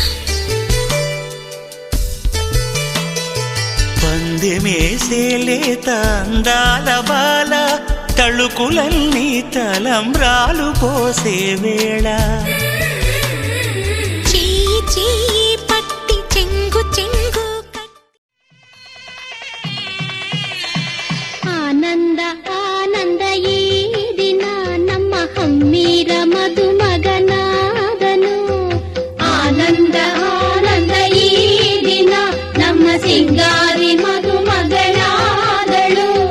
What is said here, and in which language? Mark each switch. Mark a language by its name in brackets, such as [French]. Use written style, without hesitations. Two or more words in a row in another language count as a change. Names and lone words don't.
[Telugu] పందెమేసే లేత అందాల బాల తళుకులన్నీ తలంబ్రాలు పోసే వేళ చెయ్యి చెయ్యి పట్టి చెంగు చెంగు [Kannada] ಆನಂದ ಆನಂದ ಈ ದಿನ ನಮ್ಮ ಹಮ್ಮೀರ ಮಧುಮಗನಾದನು ಆನಂದ ಆನಂದ ಈ ದಿನ ನಮ್ಮ ಸಿಂಗಾರಿ ಮಧುಮಗಳಾದಳು